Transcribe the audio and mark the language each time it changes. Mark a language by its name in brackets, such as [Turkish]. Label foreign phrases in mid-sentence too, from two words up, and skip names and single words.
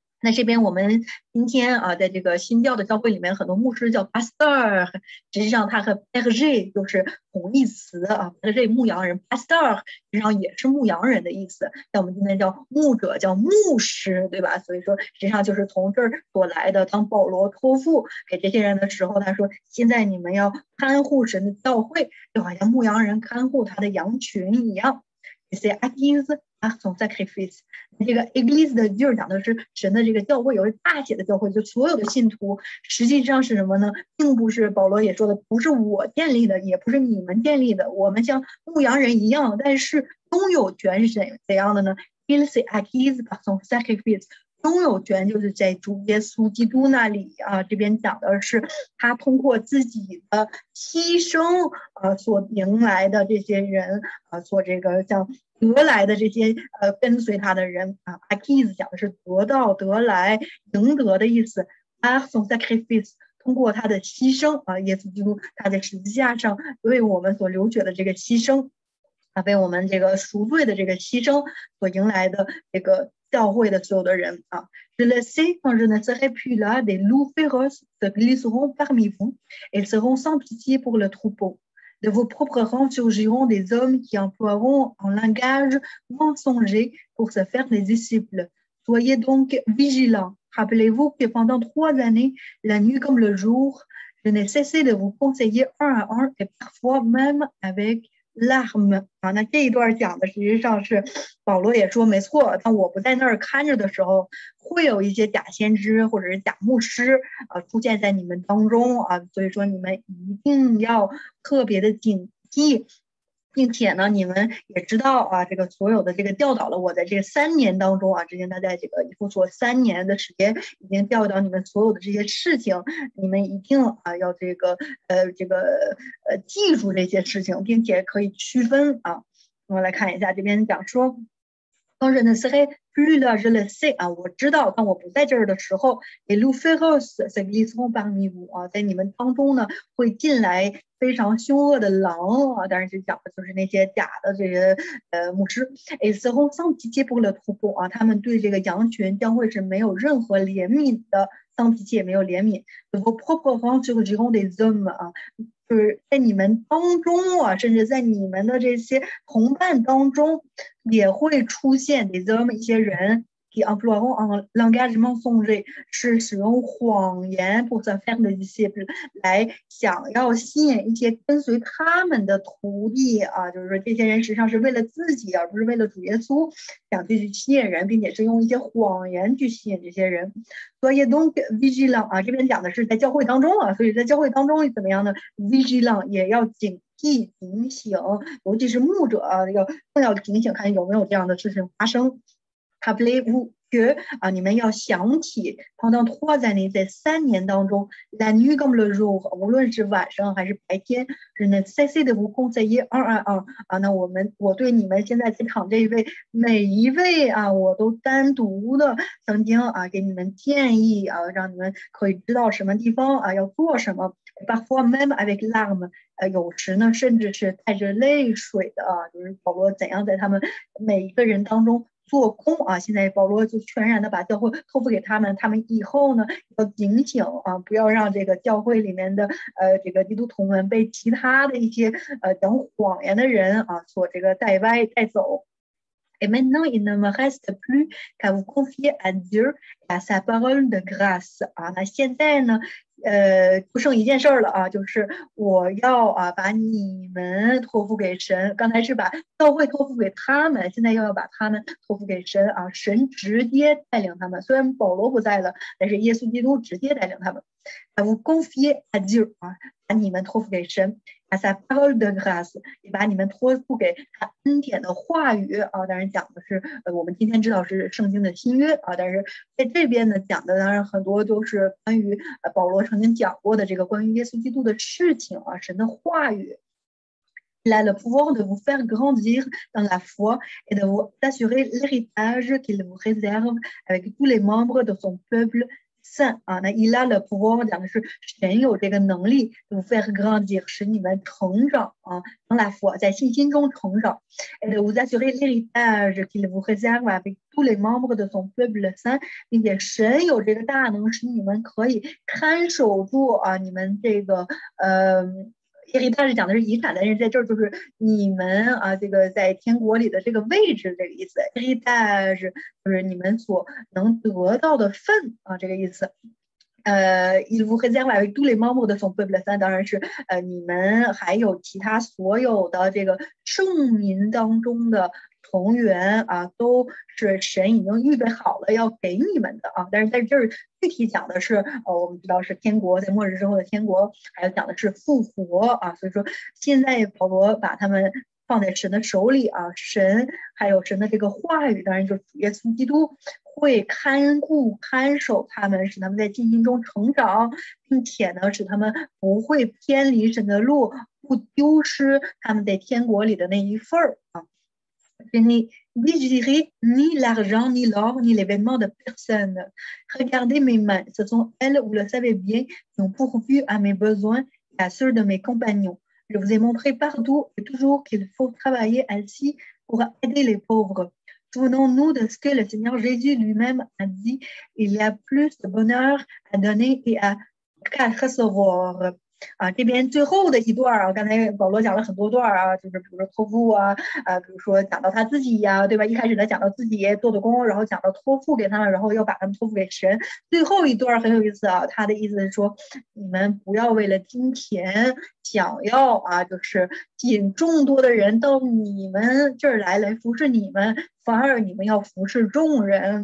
[Chinese] 那这边我们今天啊，在这个新教的教会里面，很多牧师叫 pastor， 实际上它和 berger 就是同义词啊 berger 牧羊人 pastor 实际上也是牧羊人的意思。像我们今天叫牧者叫牧师，对吧？所以说实际上就是从这儿所来的。当保罗托付给这些人的时候，他说：“现在你们要看护神的教会，就好像牧羊人看护他的羊群一样。” [French] C'est acquise par son sacrifice。 [Chinese] 这个 Église 的地儿讲的是神的这个教会，有大写的教会，就所有的信徒，实际上是什么呢？并不是保罗也说的，不是我建立的，也不是你们建立的，我们像牧羊人一样，但是拥有权是怎样的呢 ？ [French] Il s'est acquise par son sacrifice。 [Chinese] 拥有权就是在主耶稣基督那里啊，这边讲的是他通过自己的牺牲所迎来的这些人所这个像得来的这些跟随他的人啊 ，acquise 讲的是得到、得来、赢得的意思。 [French] par son sacrifice [Chinese] 通过他的牺牲啊，耶稣基督他在十字架上为我们所流血的这个牺牲啊，为我们这个赎罪的这个牺牲所迎来的这个。教会的所有的人啊 [French] Je le sais, quand je ne serai plus là, des loups féroces se glisseront parmi vous et seront sans pitié pour le troupeau. De vos propres rangs surgiront des hommes qui emploieront un langage mensonger pour se faire des disciples. Soyez donc vigilants. Rappelez-vous que pendant 3 années, la nuit comme le jour, je n'ai cessé de vous conseiller un à un et parfois même avec larmes [Chinese] 啊，那这一段讲的实际上是保罗也说没错，当我不在那儿看着的时候，会有一些假先知或者是假牧师出现在你们当中啊，所以说你们一定要特别的警惕。并且呢，你们也知道啊，这个所有的这个教导了我在这3年当中啊，之前他在这个以弗所3年的时间已经教导你们所有的这些事情，你们一定要这个记住这些事情，并且可以区分啊。我们来看一下这边讲说。 [French] Quand je ne serai plus là, je le sais [Chinese] 啊，我知道，当我不在这儿的时候 [French] les loups féroces se glisseront parmi vous [Chinese] 啊，在你们当中呢会进来非常凶恶的狼啊，当然这讲的就是那些假的这些牧师 [French] et seront sans pitié pour le troupeau [Chinese] 啊，他们对这个羊群将会是没有任何怜悯的， [French] sans pitié [Chinese] 没有怜悯 [French] de vos propres rangs surgiront des hommes [Chinese] 啊。就是在你们当中啊，甚至在你们的这些同伴当中，也会出现这么一些人， [French] qui emploieront un langage mensonger [Chinese] 是使用谎言 [French] pour se faire des disciples [Chinese] 来想要吸引一些跟随他们的徒弟啊，就是说这些人实际上是为了自己，而不是为了主耶稣，想去吸引人，并且是用一些谎言去吸引这些人。所以 [French] donc vigilant [Chinese] 啊，这边讲的是在教会当中啊，所以在教会当中怎么样呢 ？vigilant 也要警惕、警醒，尤其是牧者啊，更要警醒，看有没有这样的事情发生。 [French] Rappelez-vous que [Chinese] 啊，你们要想起 [French] pendant 3 années [Chinese] 在3年当中 [French] la nuit comme le jour [Chinese] 无论是晚上还是白天 [French] je ne cessais de vous conseiller un à un [Chinese] 啊，那我对你们现在在场这一位每一位啊，我都单独的曾经啊给你们建议啊，让你们可以知道什么地方啊要做什么 [French] parfois même avec larmes [Chinese] 有时呢甚至是带着泪水的啊，就是保罗怎样在他们每一个人当中做工啊！现在保罗就全然的把教会托付给他们，他们以后呢要警醒啊，不要让这个教会里面的这个基督徒们被其他的一些讲谎言的人啊所这个带歪带走。 [French] Et maintenant, il ne me reste plus qu'à vous confier à Dieu et à sa parole de grâce [Chinese] 啊，那现在呢，就剩一件事了啊，就是我要把你们托付给神。刚才是把教会托付给他们，现在又要把他们托付给神啊，神直接带领他们。虽然保罗不在了，但是耶稣基督直接带领他们。 [French] À vous confier à Dieu [Chinese] 啊，把你们托付给神。 [French] à sa parole de [Chinese] grâce 也把你们托付给他恩典的话语啊，当然讲的是我们今天知道是圣经的新约啊，但是在这边呢讲的当然很多都是关于保罗曾经讲过的这个关于耶稣基督的事情啊，神的话语。 [French] Il a le pouvoir de vous faire grandir dans la foi et de vous assurer l'héritage qu'il vous réserve avec tous les membres de son peuple [Chinese] saint 啊，那 [French] il a le pouvoir [Chinese] 讲的是神有这个能力 [French] de faire grandir [Chinese] 使你们成长啊 [French] dans la foi [Chinese] 在信心中成长 [French] et de vous assurer l'héritage qu'il vous réserve avec tous les membres de son peuple saint [Chinese] 并且神有这个大能使你们可以看守住啊你们这个 héritage 讲的是遗产，但是在这儿就是你们啊，这个在天国里的这个位置，这个意思。héritage 就是你们所能得到的份啊，这个意思。 [French] il vous réserve avec tous les membres de son peuple saint [Chinese] 当然是你们还有其他所有的这个圣民当中的同源啊，都是神已经预备好了要给你们的啊。但是在这儿具体讲的是我们知道是天国，在末日之后的天国，还有讲的是复活啊。所以说现在保罗把他们放在神的手里啊，神还有神的这个话语，当然就是主耶稣基督会看顾看守他们，使他们在信心中成长，并且呢使他们不会偏离神的路，不丢失他们在天国里的那一份儿啊。 [French] Je n'ai désiré ni l'argent, ni l'or, ni les vêtements de personne. Regardez mes mains, ce sont elles, vous le savez bien, qui ont pourvu à mes besoins et à ceux de mes compagnons. Je vous ai montré partout et toujours qu'il faut travailler ainsi pour aider les pauvres. Souvenons-nous de ce que le Seigneur Jésus lui-même a dit. Il y a plus de bonheur à donner et qu'à recevoir. [Chinese] 啊，这边最后的一段啊，刚才保罗讲了很多段啊，就是比如说托付啊，比如说讲到他自己呀，对吧？一开始他讲到自己做的工，然后讲到托付给他们，然后要把他们托付给神。最后一段很有意思啊，他的意思是说，你们不要为了金钱想要啊，就是吸引众多的人到你们这儿来服侍你们，反而你们要服侍众人。